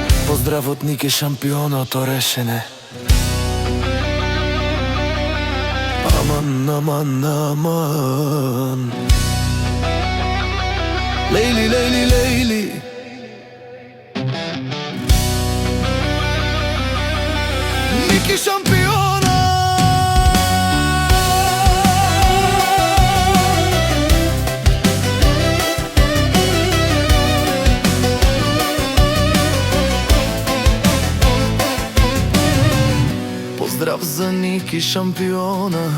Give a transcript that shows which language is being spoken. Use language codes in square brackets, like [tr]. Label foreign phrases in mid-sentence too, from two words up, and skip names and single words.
[bg] Поздрав от Ники, шампиона от Орешене. Аман, аман, аман. Лейли, лейли, лейли. Ники, шампиона. Поздрав за Ники, шампиона.